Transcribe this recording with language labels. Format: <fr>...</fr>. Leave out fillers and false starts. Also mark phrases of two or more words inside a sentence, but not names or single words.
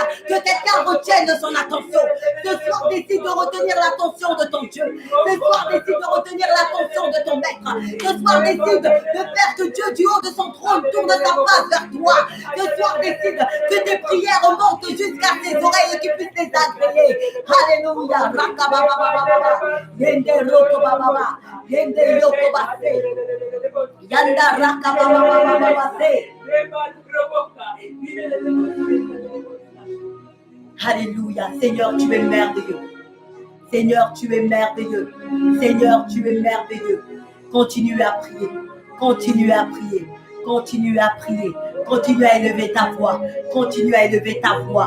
<fr>Que quelqu'un retienne son attention. Ce soir, décide de retenir l'attention de ton Dieu. Ce soir, décide de retenir l'attention de ton maître. Ce soir, décide de faire que Dieu, du haut de son trône, tourne sa face vers toi. Ce soir, décide que tes prières montent jusqu'à tes oreilles et qu'il puisse les agréer. Alléluia. Rakabababababa. Yende rokobababa. Yende yokobase. Yanda rakabababababase. Alléluia. Seigneur, tu es merveilleux. Seigneur, tu es merveilleux. Seigneur, tu es merveilleux. Continue à prier. Continue à prier. Continue à prier. Continue à élever ta voix. Continue à élever ta voix.</fr>